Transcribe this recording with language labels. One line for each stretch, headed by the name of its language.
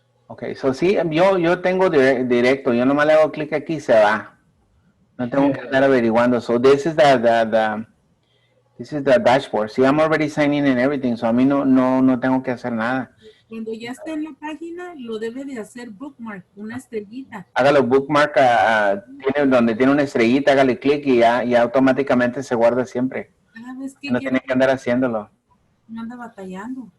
English: Okay, so
Spanish: sí, yo tengo directo. Yo nomás le hago clic aquí y se va. No tengo que estar averiguando.
English: So this is the dashboard. See, I'm already signing in and everything, so
Spanish: a mí no tengo que hacer nada. Cuando ya está en la página, lo debe de hacer bookmark, una estrellita. Hágalo bookmark, donde tiene una estrellita, hágale clic y ya automáticamente se guarda siempre. Cada vez que No tiene que andar haciéndolo. no anda batallando.